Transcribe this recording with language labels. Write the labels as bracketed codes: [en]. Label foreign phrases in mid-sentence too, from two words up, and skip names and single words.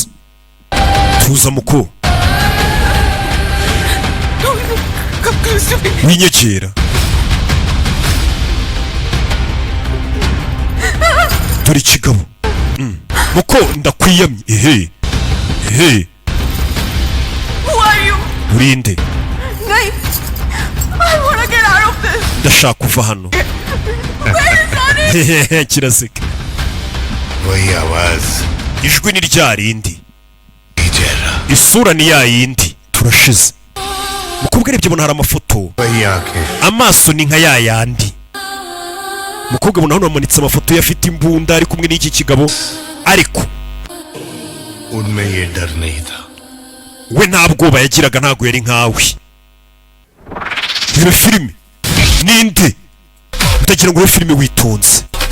[rw] Tuza muko. Winyegera. Dore kigabo. Muko ndakwiyamye. Ehe. Ehe. [en] Who are you? [rw] Urinde. [en] नहीं. I want to get out of this. [rw] Ndashaka kuva hano. [en] Where is Onyx? [rw] Kiraseka. [hi] वही आवाज [rw] Ijwi ni rya rindi. Isura ni ya yindi. Turashize. Mukobwa arebye bona hari amafoto. Amaso ni nka ya yandi. Mukobwa bona hano amanitse amafoto yafite imbunda ari kumwe n'iki kigabo ariko [hi] उनमें ये डर नहीं था. [rw] We nta bwoba yagiraga ntago yari nkawe. Iyo filime ninde? Ndagira ngo iyo filime witonze.